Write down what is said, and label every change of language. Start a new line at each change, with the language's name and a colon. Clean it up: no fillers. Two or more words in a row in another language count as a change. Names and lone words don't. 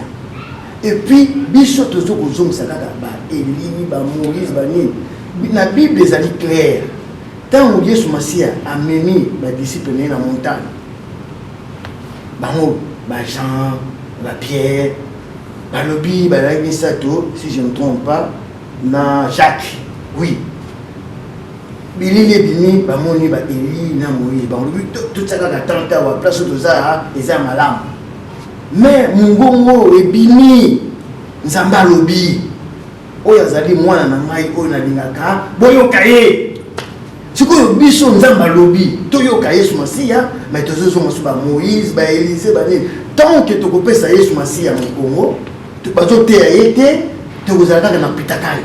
French: Et puis
Lingala: biso tozo kozongisa kaka baEli baMoïse banini na Bible ezali clair ntango Yesu Masiya amemi badisciple na ye na montagne bango baJean baPierre balobi balaki misato
French: si je ne me trompe pas
Lingala: na Jacques oui bilili ebimi bamoni baEli na Moïse balobi totsaka ka 30 ans wa place toza eza malamu mais mungongo ebimi nzambe alobi oyo azali mwana na ngai oyo nalingaka boyoka ye sikoyo biso nzambe alobi toyoka Yesu Masiya mais tozozonga so baMoïse baElise banini
French: tant que
Lingala: tokopesa Yesu Masiya mokongo bazoteya ye te tokozala kaka na pitakani.